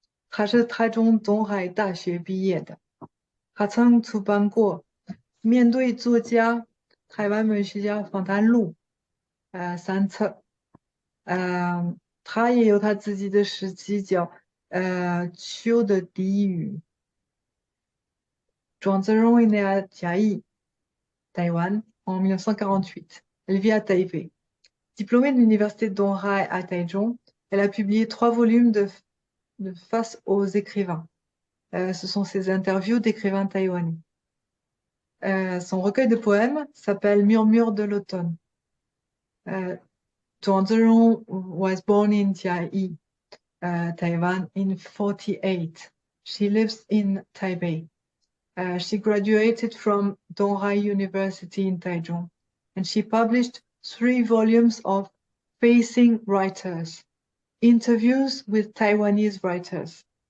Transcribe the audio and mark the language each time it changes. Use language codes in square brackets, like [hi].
[zh] 他是台中东海大学毕业的，他曾出版过面对作家、台湾文学家访谈录3册，他也有他自己的诗集叫秋的低语。 [fr] Zhuang Zerong est né à Chiayi, Taïwan, en 1948. Elle vit à Taipei. Diplômée de l'université de Donghai à Tze-jung, elle a publié 3 volumes de Face aux écrivains. Ce sont ses interviews d'écrivains taïwanais. Son recueil de poèmes s'appelle Murmure de l'automne. [en] Zhuang Zerong was born in Chiayi, Taiwan in 1948. She lives in Taipei. She graduated from Donghai University in Tze-jung, and she published 3 volumes of Facing Writers, interviews with Taiwanese writers.